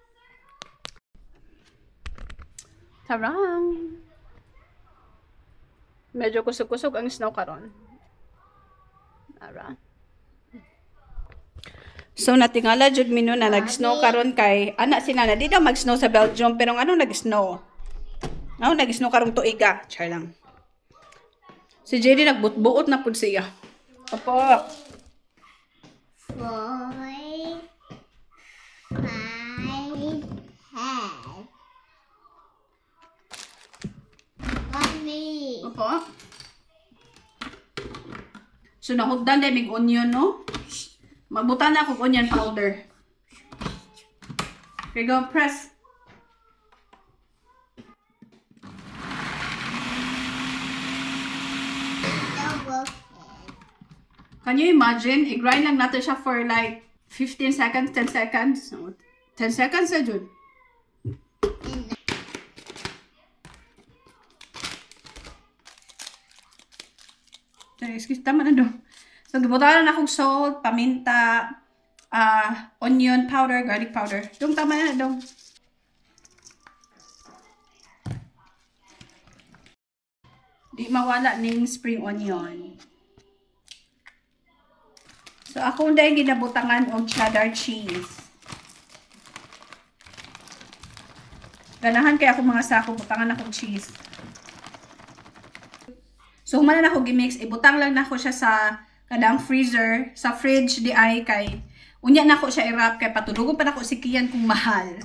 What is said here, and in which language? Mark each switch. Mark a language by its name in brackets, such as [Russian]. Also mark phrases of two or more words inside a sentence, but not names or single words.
[Cebuano] Tarang. Medyo kusog-kusog ang snow karon. Ara. So natingala jud mino na nag-snow karon kay anak sila na di daw mag-snow sa Belgium pero ano nag-snow? Ano nag-snow karong tuiga, char lang. Si JD nagbut-buot na pud siya. Opo. 4, 5, 10. Mommy. Opo. So nahugdan day mig onion no? Magbutan na akong [English] onion powder. Okay, go press. Can you imagine? [Filipino] I-grind lang natin siya [English] for like 15 seconds, 10 seconds. 10 seconds [Filipino] na dyan. Excuse, tama na doon. [Cebuano] So, gibutan na akong salt, paminta, [English] onion powder, garlic powder. [Filipino] Doon, tama na doon. [Cebuano] Di mawala ning [English] spring onion. [Cebuano] So, ako dahil ginabutangan og [English] cheddar cheese. [Cebuano] Ganahan kaya ako mga sako, butangan akong cheese. So, humanan ako gimix, ibutang lang na ako siya sa kadang freezer, sa fridge di ay kay unya na ako siya i-wrap kay patulugon pa na ako si Kian kung mahal.